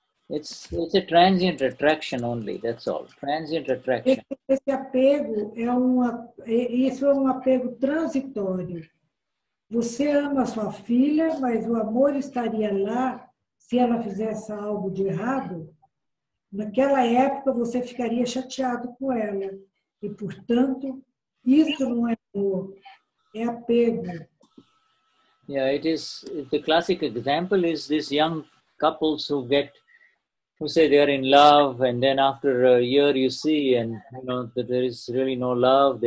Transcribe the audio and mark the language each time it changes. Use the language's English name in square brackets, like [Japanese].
[English] It's a transient attraction only, that's all. Transient attraction. [Portuguese] Esse apego isso é um apego transitório. Você ama sua filha, mas o amor estaria lá se ela fizesse algo de errado. Naquela época, você ficaria chateado com ela. E, portanto, isso não é amor, é apego. [English] Yeah, it is. The classic example is these young couples who say they are in love, and then after a year you see, and you know that there is really no love.